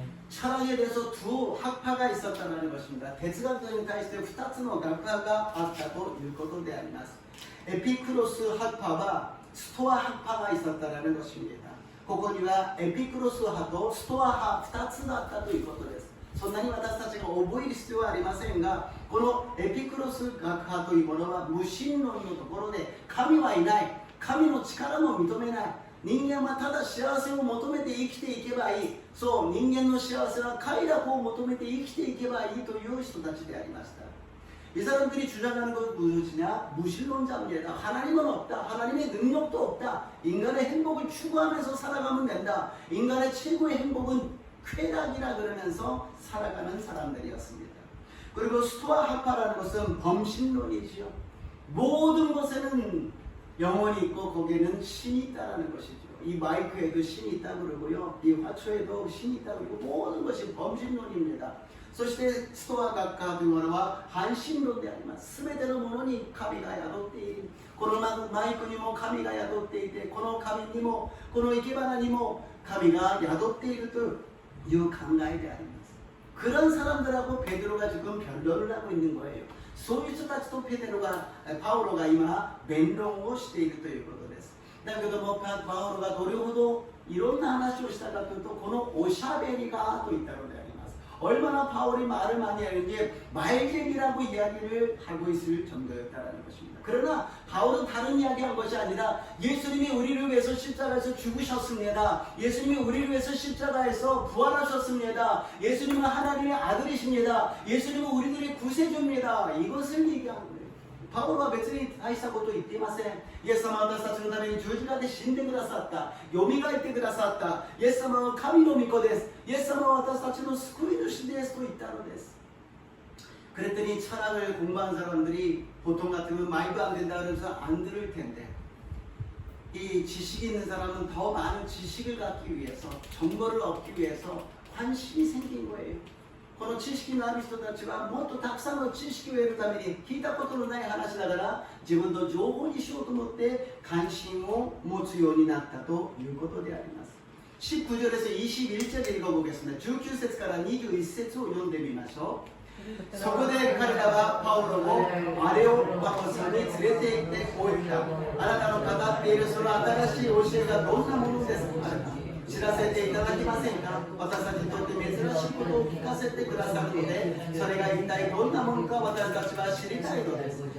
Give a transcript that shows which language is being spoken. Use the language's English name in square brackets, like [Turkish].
[Korean] 철학에 대해서 두 학파가 있었다는 것입니다. [Japanese] 哲学に対して 2つの学派があったということであります. [Korean] 에피크로스 학파와 스토아 학파가 있었다는 것입니다. [Japanese] ここにはエピクロス派とストア派2つだったということです。そんなに私たちが覚える必要はありませんが、このエピクロス学派というものは無神論のところで神はいない、神の力も認めない、人間はただ幸せを求めて生きていけばいい。そう、人間の幸せは快楽を求めて生きていけばいいという人たちでありました。 [Korean] 이 사람들이 주장하는 것 무엇이냐? 무신론자입니다. 하나님은 없다. 하나님의 능력도 없다. 인간의 행복을 추구하면서 살아가면 된다. 인간의 최고의 행복은 쾌락이라 그러면서 살아가는 사람들이었습니다. 그리고 스토아학파라는 것은 범신론이지요. 모든 것에는 영혼이 있고 거기에는 신이 있다는 것이죠. 이 마이크에도 신이 있다 그러고요. 이 화초에도 신이 있다 그러고 모든 것이 범신론입니다. [Japanese] そしてストア学科というものは半神論であります。すべてのものに神が宿っている。このマイクにも神が宿っていて、この紙にもこの生け花にも神が宿っているという考えであります。 [Korean] 그런 사람들하고 베드로가 지금 변론을 하고 있는 거예요. [Japanese] そういう人たちとパウロが今弁論をしているということです。だけどもパウロがどれほどいろんな話をしたかというと、このおしゃべりがといったのであります。 [Korean] 얼마나 바울이 말을 많이 하는지 말쟁이라고 이야기를 하고 있을 정도였다는 것입니다. 그러나 바울은 다른 이야기한 것이 아니라 예수님이 우리를 위해서 십자가에서 죽으셨습니다. 예수님이 우리를 위해서 십자가에서 부활하셨습니다. 예수님은 하나님의 아들이십니다. 예수님은 우리들의 구세주입니다. 이것을 얘기한 거예요. [Japanese] パウロは別に大したことを言っていません。イエス様は私たちのために十字架で死んでくださった。よみがえってくださった。イエス様は神の御子です。イエス様は私たちの救い主ですと言ったのです。 [Korean] 그랬더니 철학을 공부한 사람들이 보통 같으면 말도 안 된다 그러면서 안 들을 텐데, 이 지식이 있는 사람은 더 많은 지식을 갖기 위해서, 정보를 얻기 위해서 관심이 생긴 거예요. [Japanese] この知識のある人たちはもっとたくさんの知識を得るために聞いたことのない話だから自分の情報にしようと思って関心を持つようになったということであります。 [Korean] 19절에서 21절 읽어보겠습니다. [Japanese] 19節から 21節を読んでみましょう。そこで彼らはパウロをアレオパゴスに連れて行ってこう言った。あなたの語っているその新しい教えがどんなものですか。知らせていただけませんか。私たちにとって珍しいことを聞かせてくださるので、それが一体どんなものか私たちは知りたいのです。